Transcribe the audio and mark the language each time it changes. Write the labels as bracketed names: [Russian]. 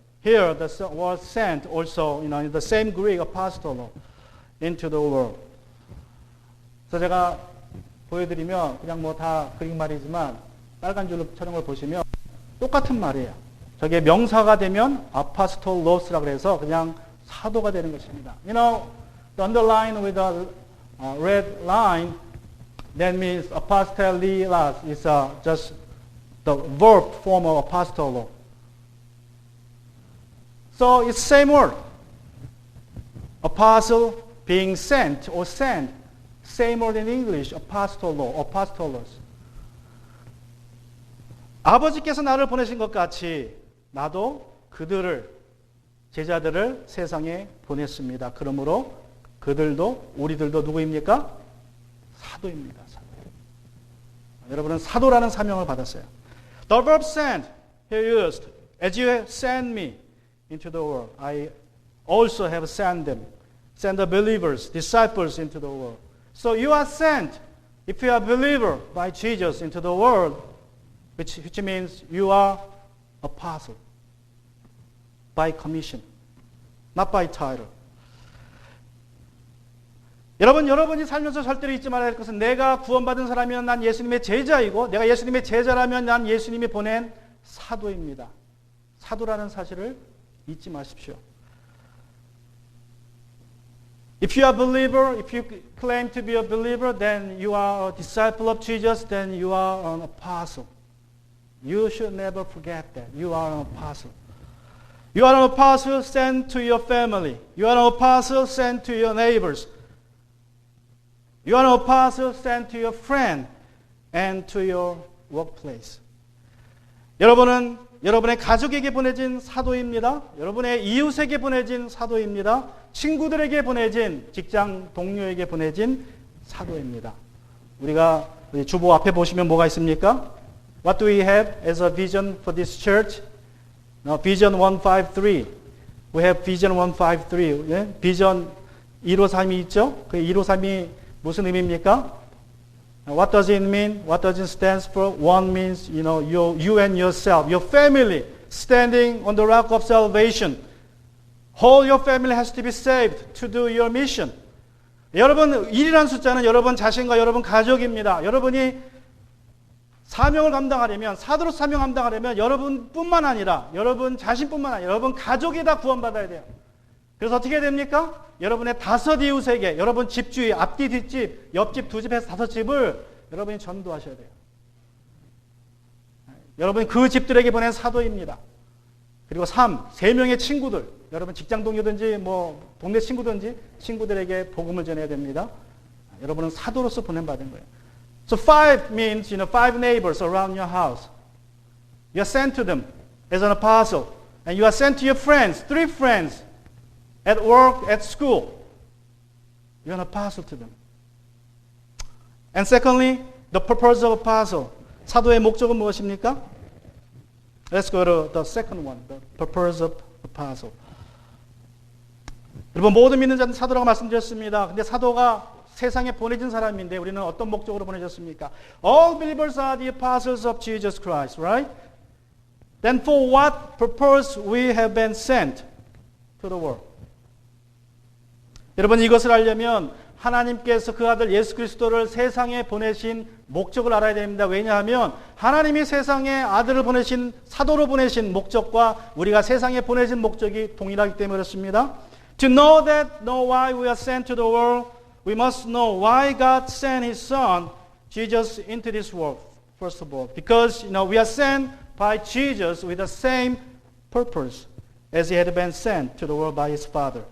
[English] Here the word sent also, in the same Greek apostolo, into the world. [Korean] 그래서 제가 보여드리면 그냥 뭐 다 그릭 말이지만 빨간 줄로 쳐놓은 걸 보시면 똑같은 말이에요. 저게 명사가 되면 아파스톨로스라고 해서 그냥 사도가 되는 것입니다. [English] The underline with a red line, that means apostolos is just the verb form of apostolo. So it's same word. Apostle being sent or sent. Same word in English, apostolos. [Korean] 아버지께서 나를 보내신 것 같이 나도 그들을, 제자들을 세상에 보냈습니다. 그러므로 그들도, 우리들도 누구입니까? 사도입니다. 사도. 여러분은 사도라는 사명을 받았어요. [English] The verb sent here used. As you have sent me into the world, I also have sent them. Send the believers, disciples into the world. So you are sent, if you are a believer by Jesus into the world, which means you are apostle by commission, not by title. [Korean] 여러분이 살면서 절대로 잊지 말아야 할 것은 내가 구원받은 사람이면 난 예수님의 제자이고 내가 예수님의 제자라면 난 예수님이 보낸 사도입니다. 사도라는 사실을 잊지 마십시오. [English] If you are a believer, if you claim to be a believer, then you are a disciple of Jesus, then you are an apostle. You should never forget that. You are an apostle. You are an apostle sent to your family. You are an apostle sent to your neighbors. You are an apostle sent to your friend and to your workplace. [Korean] 여러분은 여러분의 가족에게 보내진 사도입니다. 여러분의 이웃에게 보내진 사도입니다. 친구들에게 보내진, 직장 동료에게 보내진 사도입니다. 우리가 주보 앞에 보시면 뭐가 있습니까? [English] What do we have as a vision for this church? Vision 153. We have Vision 153. 예? [Korean] 비전 153이 있죠? 그 153이 무슨 의미입니까? [English] What does it mean? What does it stand for? One means, you and yourself, your family, standing on the rock of salvation. Whole your family has to be saved to do your mission. [Korean] 여러분, 1이라는 숫자는 여러분 자신과 여러분 가족입니다. 여러분이 사명을 감당하려면, 사도로 사명 감당하려면 여러분뿐만 아니라, 여러분 자신뿐만 아니라 여러분 가족이 다 구원받아야 돼요. 그래서 어떻게 됩니까? 여러분의 5 이웃에게, 여러분 집 주위, 앞뒤, 뒷집, 옆집, 두 집에서 5집을 여러분이 전도하셔야 돼요. 여러분이 그 집들에게 보낸 사도입니다. 그리고 3명의 친구들, 여러분 직장 동료든지 뭐 동네 친구든지 친구들에게 복음을 전해야 됩니다. 여러분은 사도로서 보낸받은 거예요. [English] So 5 means, 5 neighbors around your house. You are sent to them as an apostle. And you are sent to your friends, 3 friends. At work, at school, you're an apostle to them. And secondly, the purpose of apostle. [Korean] 사도의 목적은 무엇입니까? [English] Let's go to the second one, the purpose of apostle. [Korean] 여러분 모든 믿는 자는 사도라고 말씀드렸습니다. 근데 사도가 세상에 보내진 사람인데 우리는 어떤 목적으로 보내졌습니까? [English] All believers are the apostles of Jesus Christ, right? Then for what purpose we have been sent to the world? [Korean] 여러분 이것을 알려면 하나님께서 그 아들 예수 그리스도를 세상에 보내신 목적을 알아야 됩니다. 왜냐하면 하나님이 세상에 아들을 보내신 사도로 보내신 목적과 우리가 세상에 보내신 목적이 동일하기 때문에 그렇습니다. [English] To know why we are sent to the world, we must know why God sent His Son, Jesus, into this world. First of all, because we are sent by Jesus with the same purpose as He had been sent to the world by His Father.